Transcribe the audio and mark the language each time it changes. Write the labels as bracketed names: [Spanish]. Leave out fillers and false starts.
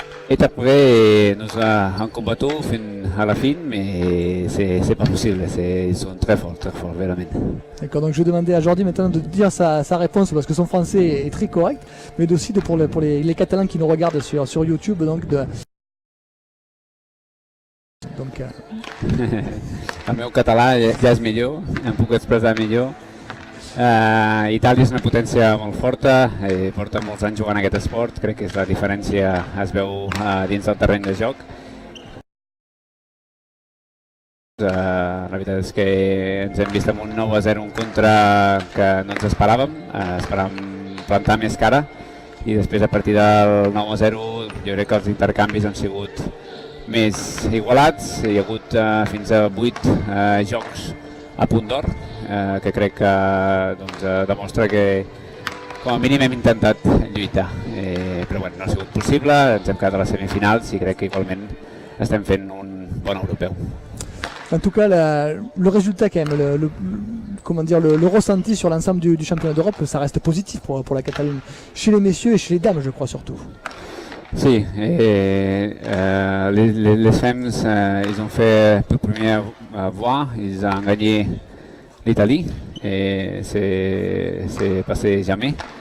[French] Et après, nous avons combattu à la fin, mais c'est pas possible. Ils sont très forts, vraiment. D'accord, donc je vais demander à Jordi maintenant de dire sa réponse, parce que son français est très correct, mais aussi pour les Catalans qui nous regardent sur YouTube. Donc [Catalan] El meu català ja és millor, em puc expressar millor. Itàlia és una potència molt forta, porta molts anys jugant aquest esport, crec que la diferència es veu dins del terreny de joc. La veritat és que ens hem vist amb un 9-0, un contra que no ens esperàvem plantar més cara, i després a partir del 9-0 jo crec que els intercanvis han sigut més igualats, hi ha hagut fins a 8 jocs a punt d'or, que crec que demostra que com a mínim hem intentat lluitar, però bueno, no ha sigut possible, ens hem quedat a les semifinals i crec que igualment estem fent un bon europeu. [French] En tout cas, le résultat quand même, le ressenti sur l'ensemble du championnat d'Europe, ça reste positif pour la Catalogne, chez les messieurs et chez les dames je crois surtout. Sí, les femmes, ils ont fait la première voie, ils ont gagné l'Italie, et c'est passé jamais.